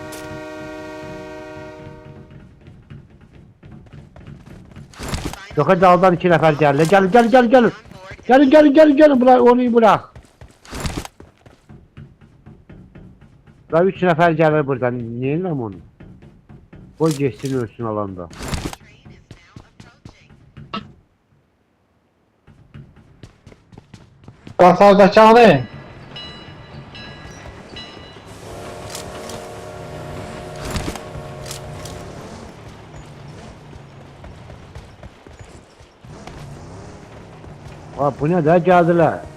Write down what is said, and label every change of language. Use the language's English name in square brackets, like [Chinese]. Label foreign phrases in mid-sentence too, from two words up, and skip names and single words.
[Azerbaijani] Yoxa daldan iki nəfər gəlir. Gəlin, gəlin, gəlin, gəlin. Gəlin, gəlin, gəlin, gəlin. [Turkish] Onu bırak. [Azerbaijani] Daha üç nəfər gəlir buradan. Niyə eləməm onu? Qoy geçsin ölsün alanda. [Turkish] Kasardaki anı. Ha bu ne de geldiler.